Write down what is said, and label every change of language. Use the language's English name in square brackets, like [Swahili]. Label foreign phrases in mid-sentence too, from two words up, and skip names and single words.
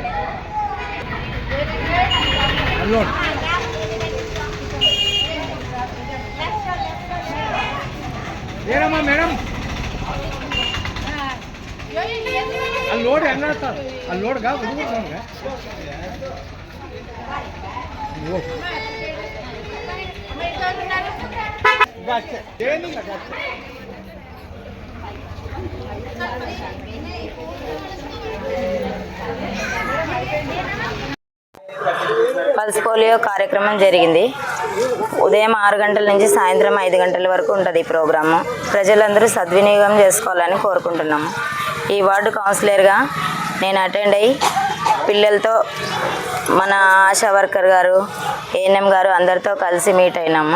[Kannada] ಅಲ್ಲೋಡ್ ಏನಮ್ಮ ಮೇಡಮ್ ಅಲ್ಲಿ ನೋಡಿ ಎಲ್ಲ ಅಲ್ಲಿ ನೋಡ್ಗ ಹುಡುಗರು ನೋಡ್ಗ ಅಷ್ಟೇ ಏನಿಲ್ಲ ಅಷ್ಟೇ [Telugu] పల్స్ పోలియో కార్యక్రమం జరిగింది. ఉదయం 6 గంటల నుంచి సాయంత్రం 5 గంటల వరకు ఉంటుంది ఈ ప్రోగ్రాము. ప్రజలందరూ సద్వినియోగం చేసుకోవాలని కోరుకుంటున్నాము. ఈ వార్డు కౌన్సిలర్గా నేను అటెండ్ అయ్యి పిల్లలతో మన ఆశా వర్కర్ గారు ఏఎన్ఎం గారు అందరితో కలిసి మీట్ అయినాము.